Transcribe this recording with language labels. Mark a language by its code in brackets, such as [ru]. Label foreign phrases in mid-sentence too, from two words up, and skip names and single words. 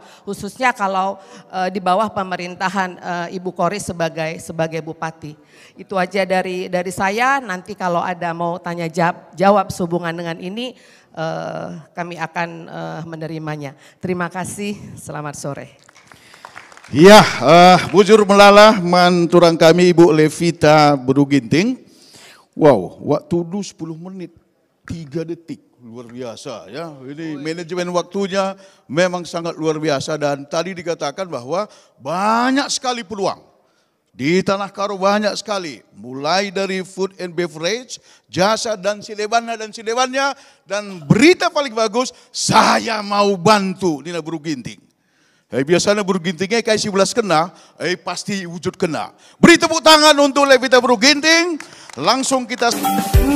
[id] Khususnya kalau di bawah pemerintahan Ibu Kori sebagai Bupati. Itu aja dari saya, nanti kalau ada mau tanya jawab sehubungan dengan ini, kami akan menerimanya. Terima kasih, selamat sore. Ya, [btx] bujur melala manturang kami Ibu Levita Beruginting. [id] Wow, waktu dulu 10 menit, 3 detik. Luar biasa ya, ini manajemen waktunya memang sangat luar biasa. Dan tadi dikatakan bahwa banyak sekali peluang. Di Tanah Karo banyak sekali, mulai dari [en] food and beverage, [id] jasa dan silebannya. Dan berita paling bagus, saya mau bantu Nina Beruginting. Biasanya Berugintingnya kayak 11 kena, pasti wujud kena. Beri tepuk tangan untuk Levita Beruginting. Langsung kita...